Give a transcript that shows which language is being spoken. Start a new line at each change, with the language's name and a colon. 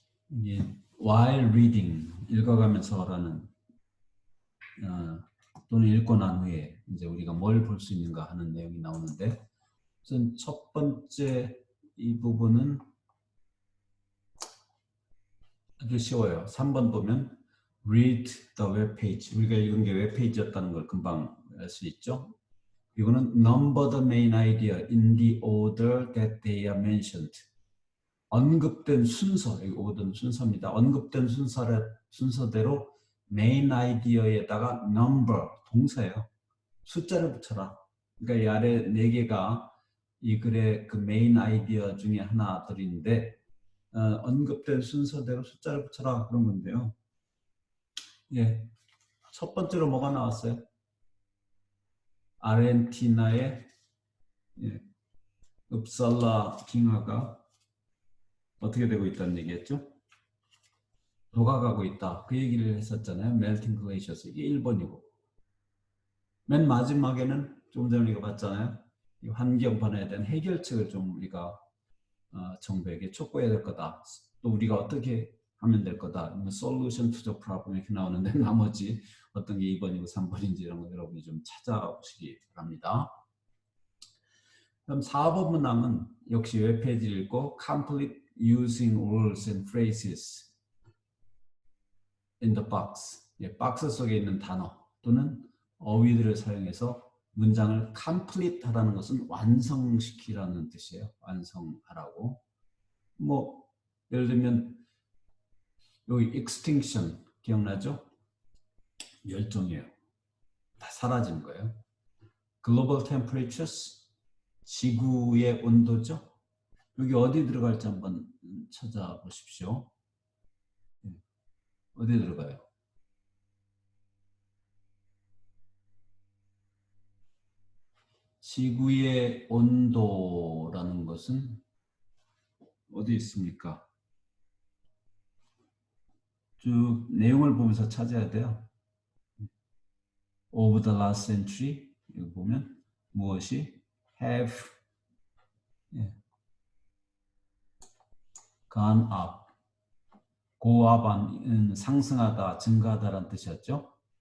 Korean: 이게 while reading, 읽어가면서라는 또는 읽고 난 후에 이제 우리가 뭘 볼 수 있는가 하는 내용이 나오는데, 우선 첫 번째 이 부분은 아주 쉬워요. 3번 보면
English: read the web page.
Korean: 우리가 읽은 게 웹페이지였다는 걸 금방 알 수 있죠. 이거는
English: number the main idea in the order that they are mentioned.
Korean: 언급된 순서, 이 order는 순서입니다. 언급된 순서대로 main idea에다가 number, 동사예요. 숫자를 붙여라. 그러니까 이 아래 4개가 이 글의 그 메인 아이디어 중에 하나들인데 언급된 순서대로 숫자를 붙여라 그런 건데요. 예, 첫 번째로 뭐가 나왔어요? 아르헨티나의 읍살라 빙하가 어떻게 되고 있다는 얘기였죠? 녹아가고 있다. 그 얘기를 했었잖아요. melting glaciers. 이게 1번이고. 맨 마지막에는 조금 전에 우리가 봤잖아요. 이 환경 변화에 대한 해결책을 좀 우리가 정부에게 촉구해야 될 거다. 또 우리가 어떻게 하면 될 거다.
English: solution to the problem
Korean: 이렇게 나오는데 나머지 어떤 게 2번이고 3번인지 이런 거 여러분이 좀 찾아보시기 바랍니다. 그럼 4번 문항은 역시 웹페이지를 읽고
English: complete using words and phrases in the box.
Korean: 박스 속에 있는 단어 또는 어휘들을 사용해서 문장을 complete 하라는 것은 완성시키라는 뜻이에요. 완성하라고. 뭐 예를 들면 여기 extinction 기억나죠? 멸종이에요. 다 사라진 거예요. global temperatures 지구의 온도죠. 여기 어디 들어갈지 한번 찾아보십시오. 어디 들어가요? 지구의 온도라는 것은 어디 있습니까? 쭉 내용을 보면서 찾아야 돼요.
English: Over the last century
Korean: 여기 보면 무엇이
English: have gone up, go up은
Korean: 상승하다, 증가하다라는 뜻이었죠.